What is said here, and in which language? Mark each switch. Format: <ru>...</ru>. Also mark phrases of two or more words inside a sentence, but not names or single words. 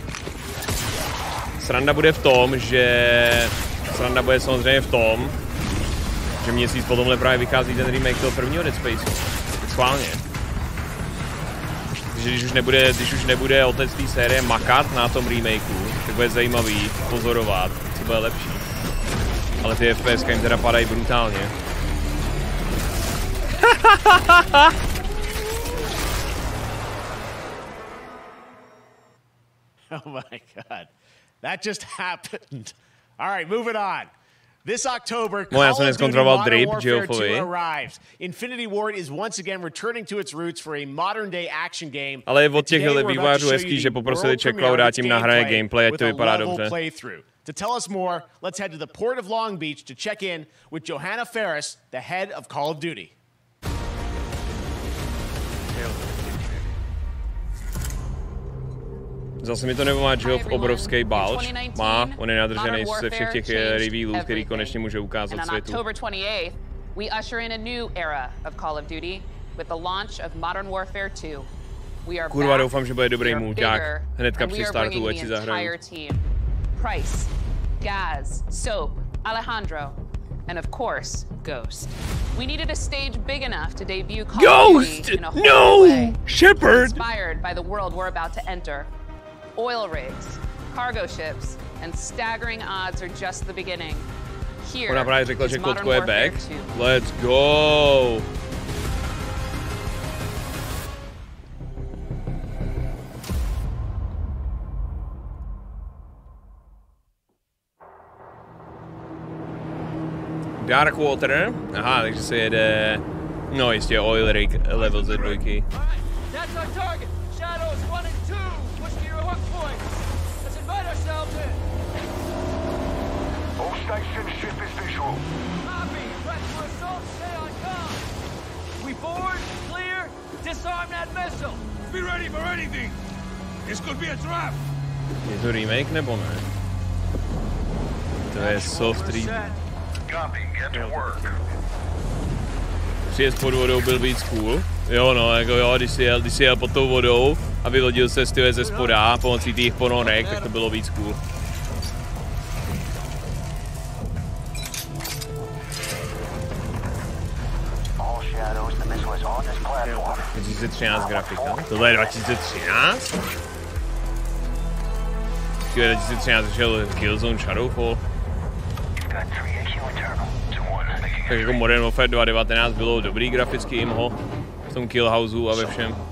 <cs>Sranda bude v tom, že samozřejmě v tom, že měsíc po tomhle právě vychází ten remake toho prvního Dead Spaceu. Schválně. Takže když už nebude otec té série makat na tom remakeu, tak bude zajímavý pozorovat, co bude lepší. Ale ty FPS jim teda padají brutálně.</cs> <en>Oh my God. That just happened. All right, moving on. This October, Call of Duty Modern Warfare 2 arrives. Infinity Ward is once again returning to its roots for a modern-day action game.</en> <cs>Ale od těch vývojářů hezký, že poprosili Checkoff dát jim nahraje gameplay, ať to vypadá dobře.</cs> <en>To tell us more, let's head to the port of Long Beach to check in with Johanna Ferris, the head of Call of Duty.</en> <cs>Zase mi to nebo má Geoff obrovský balč. Má, on je nadržený ze všech těch revealů, který konečně může ukázat světu.</cs> <en>We usher in a new era of Call of Duty with the launch of Modern Warfare 2.</en> <cs>Kurva, doufám, že bude dobrý mulťák. Hnedka při startu, ať si zahraju.</cs> <en>Price, Gaz, Soap, Alejandro, and of course, Ghost. We needed a stage big enough to debut Call of Duty in a whole way. Shepard! Inspired by the world we're about to enter. Oil rigs, cargo ships, and staggering odds are just the beginning. Here</en> <cs>Ona právě řekla, že kotko je back. 2.</cs> <en>Let's go! Dark Water.</en> <cs>Aha, takže se jede... No jistě,</cs> <en>oil rig level</en> <cs>ze 2.</cs> <en>That's our target. Shadows 1 and 2. Push to your hook point. Let's invite ourselves in. All station ship is visual. Copy. Press for assault. Stay on comm. We board. Clear. Disarm that missile. Be ready for anything. This could be a trap.</en> <cs>Je to remake nebo ne? To je soft remake. Příjezd pod vodou byl víc cool. Jo no, jako jo, když jsi jel pod tou vodou a vylodil se ze spoda pomocí těch ponorek, tak to bylo víc cool. All shadows, the missile is on this platform. 2013 grafika. Tohle je 2013? 2013 šel Killzone Shadowfall. Tak jako Modern Warfare 2019 bylo dobrý grafický imho v tom Killhouseu a ve všem.</cs>